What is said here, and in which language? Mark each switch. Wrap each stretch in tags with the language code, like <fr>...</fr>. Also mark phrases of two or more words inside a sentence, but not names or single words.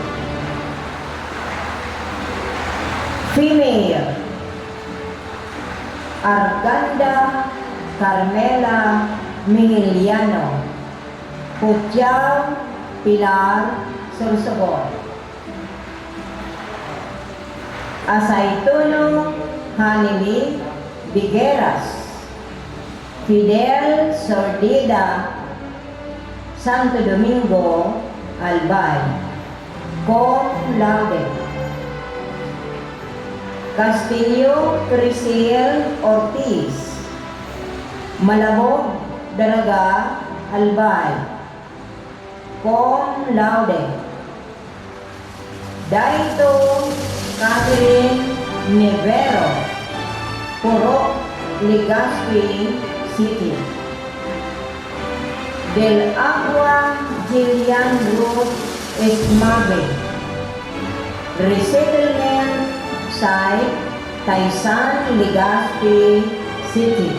<en>Female Arganda Carmela Mingiliano, Putyao, Pilar, Sorsogon. Asaituno Hanili Bigueras, Fidel Sordida, Santo Domingo, Albay,</en> <la>cum laude.</la> <en>Castillo Crisel Ortiz, Malabog, Daraga, Albay,</en> <la>cum laude.</la> <en>Daito Catherine Nevero, Purok, Legazpi City. Del Agua Jillian Ruth Esmabe, Resettlement Site, Taisan, Legazpi City.</en>